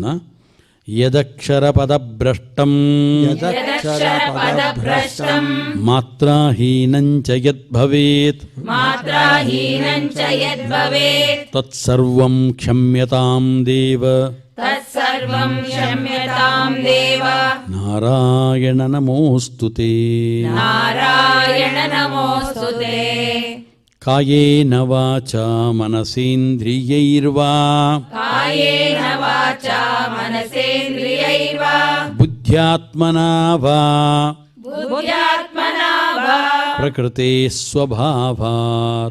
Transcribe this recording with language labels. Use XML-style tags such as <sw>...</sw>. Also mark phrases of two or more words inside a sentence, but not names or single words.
<sa>ಯದಕ್ಷರಪದಭ್ರಷ್ಟಂ ಮಾತ್ರಾಹೀನಂಚ ಯದ್ಭವೇತ್ ತತ್ಸರ್ವಂ ಕ್ಷಮ್ಯತಾಂ ದೇವ ನಾರಾಯಣ ನಮೋಸ್ತುತೇ. కాయేన వాచా మనసేంద్రియైర్వా కాయేన వాచా మనసేంద్రియైర్వా బుద్ధ్యాత్మనా వా బుద్ధ్యాత్మనా వా ప్రకృతే స్వభావాత్</sa>